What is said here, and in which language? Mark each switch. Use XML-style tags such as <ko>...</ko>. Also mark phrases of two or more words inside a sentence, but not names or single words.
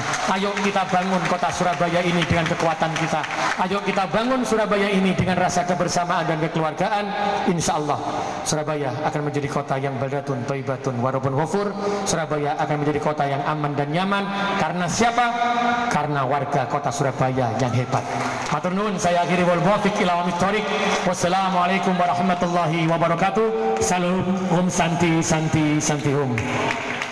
<id>Ayo kita bangun kota Surabaya ini dengan kekuatan kita. Ayo kita bangun Surabaya ini dengan rasa kebersamaan dan kekeluargaan.</id> <ar>إن شاء الله</ar> <id>Surabaya akan menjadi kota yang</id> <ar>بلدة طيبة ورب غفور.</ar> <id>Surabaya akan menjadi kota yang aman dan nyaman. Karena siapa? Karena warga kota Surabaya yang hebat.</id> <jv>Matur nuwun,</jv> <id>saya akhiri</id> <ar>والموفق إلى أقوم الطريق. والسلام عليكم ورحمة الله وبركاته.</ar> <sa>Salam, ओं शान्तिः शान्तिः शान्तिः ओं.</sa>